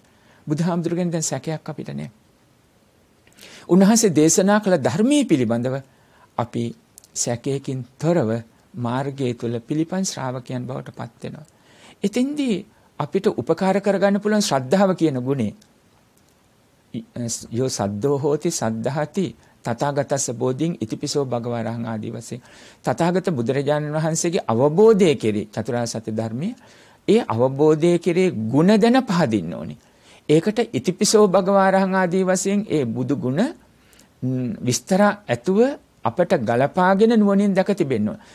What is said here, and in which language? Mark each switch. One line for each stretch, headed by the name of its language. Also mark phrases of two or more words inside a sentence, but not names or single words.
Sinhala: බුදුහාමුදුරගෙන් දැන් සැකයක් අපිට නැහැ. උන්වහන්සේ දේශනා කළ ධර්මයේ පිළිබඳව අපි සැකයකින් තොරව මාර්ගය තුල පිළිපන් ශ්‍රාවකයන් බවට පත් වෙනවා. එතෙන්දී අපිට උපකාර කරගන්න පුළුවන් ශ්‍රද්ධාව කියන ගුණය.
Pali: යෝ සද්දෝ හෝති සද්ධාති තථාගතස්ස බෝධින් ඉතිපිසෝ භගවරහං
Sinhala: ආදී වශයෙන් තථාගත බුදුරජාණන් වහන්සේගේ අවබෝධය කෙරේ චතුරාර්ය සත්‍ය ධර්මයේ ඒ අවබෝධය කෙරේ ගුණ දැන පහදින්න ඕනේ. ඒකට
Pali: ඉතිපිසෝ භගවරහං
Sinhala: ආදී වශයෙන් ඒ බුදු ගුණ විස්තර ඇතුව අපට ගලපාගෙන නුවණින් දැක තිබෙන්න ඕන.